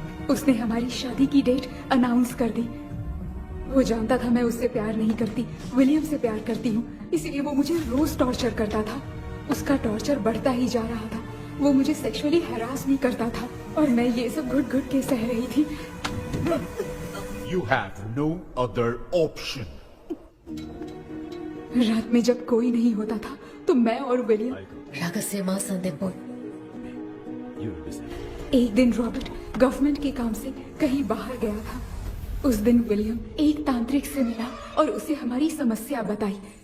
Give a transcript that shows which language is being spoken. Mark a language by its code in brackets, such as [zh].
[hi] उसने हमारी शादी की डेट अनाउंस कर दी। वो जानता था मैं उससे प्यार नहीं करती, विलियम से प्यार करती हूँ, इसीलिए वो मुझे रोज टॉर्चर करता था। उसका टॉर्चर बढ़ता ही जा रहा था। वो मुझे सेक्सुअली हैरास भी करता था और मैं ये सब घुट घुट के सह रही थी। [en] You have no other option. [hi] रात में जब कोई नहीं होता था तो मैं और विलियम एक दिन रॉबर्ट गवर्नमेंट के काम से कहीं बाहर गया था। उस दिन विलियम एक तांत्रिक से मिला और उसे हमारी समस्या बताई।